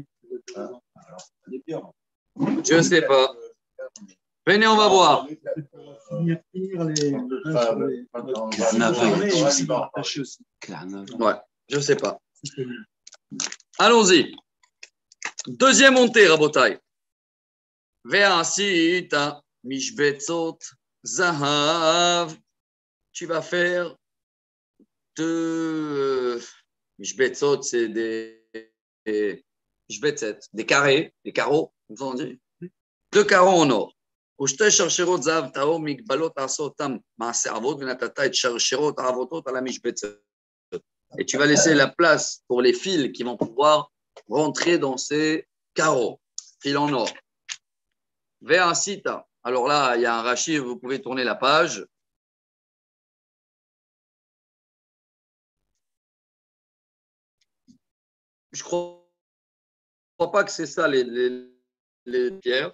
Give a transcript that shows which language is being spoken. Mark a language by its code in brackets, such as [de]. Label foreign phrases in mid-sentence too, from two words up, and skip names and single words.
[fr] Je ne sais pas. Venez, on va voir. Ouais, je ne sais pas. Allons-y. Deuxième montée, Rabotai. [he] ועשית משבצות זהב. [fr] Tu vas faire 2 mishbetzot, c'est des carrés, des carreaux, comme on dit. 2 carreaux en or. [he] ושתי שרשרות זהב טהור מגבלות תעשה אותם מעשה אבות ונתת את שרשרות העבותות על המשבצת. [fr] Et tu vas laisser la place pour les fils qui vont pouvoir rentrer dans ces carreaux, fils en or. Ve'asita. Alors là, il y a un Rashi, vous pouvez tourner la page. Je ne crois pas que c'est ça les pierres.